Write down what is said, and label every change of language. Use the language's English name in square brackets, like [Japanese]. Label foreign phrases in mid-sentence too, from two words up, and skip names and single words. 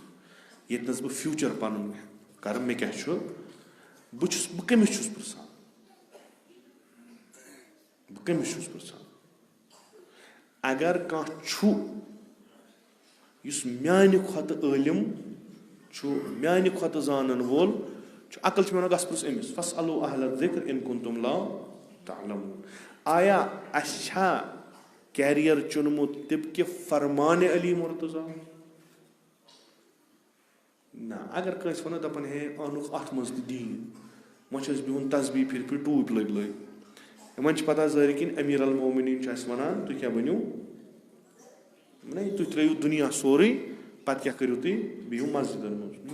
[Kashmiri] ییٚتنس بہٕ فیوٗچر پنُن کرٕ مےٚ کیٛاہ چھُ, بہٕ کٔمِس چھُس پرژھان, بہٕ کٔمِس چھُس پرژھان. اگر کانٛہہ چھُ یُس میانہِ کھۄتہٕ عٲلِم چھُ, میانہِ کھۄتہٕ زانن وول چھُ, عقل چھُ مےٚ ونان گژھ پرژھ أمِس. [Arabic] فاسألوا اہل الذکر ان کنتم لا تعلمون. [Kashmiri] آیا اَسہِ چھا کیریر چُنمُت طبقہِ فرمانِ علی مرتضیٰ؟ نہ. اگر کٲنٛسہِ وَنو دَپان ہے اَنُکھ اَتھ منٛز تہِ دیٖن, وۄنۍ چھُ اَسہِ بِہُن تسبیٖح پھِرِ پھِرِ ٹوٗپۍ لٔگۍ لٔگۍ. یِمن چھِ پتہ ظٲہِر کِنۍ امیرالمومنین چھُ اَسہِ وَنان تُہۍ کیٛاہ بٔنِو, تُہۍ ترٛٲیِو دُنیا سورُے, پتہٕ کیٛاہ کٔرِو تُہۍ, بِہِو مسجِدن منٛز.